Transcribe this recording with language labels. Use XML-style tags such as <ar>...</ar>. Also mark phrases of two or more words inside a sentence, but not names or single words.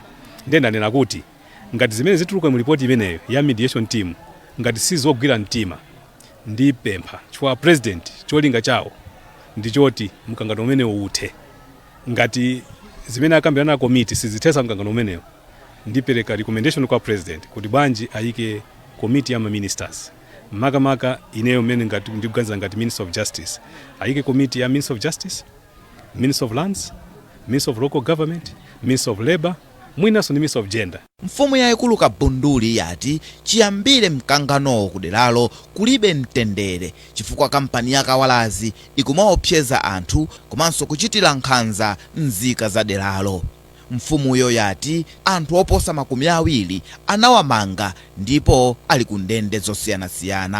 <ny>Ndiye ndanena kuti ngati zimene zituluka mu ripoti imeneyo ya mediation team ngati sizogwira mtima ndi pempha chwa president cholinga chawo ndichoti mkangano umenewo uthe. Ngati zimene akambirana komiti sizithesa mkangano umenewo ndipereka recommendation kwa president kuti bwanji ayike komiti ya ministers makamaka ineyo mene ngati ndikuganiza ngati</ny> <en>Minister of Justice</en> <ny>ayike komiti ya</ny> <en>Minister of Justice, Minister of Lands, Minister of Local Government, Minister of Labor,</en> <ny>mwinaso ndi</ny> <en>Minister of Gender.</en> <ny>Mfumu yaikulu Kabunduli yati chiyambire mkangano kuderalo kulibe mtendere chifukwa kampani ya Kawalazi ikumaopseza anthu komanso kuchitira nkhanza nzika za deralo. Mfumuyo yati anthu oposa 20 anawamanga ndipo ali ku ndende zosiyanasiyana.</ny>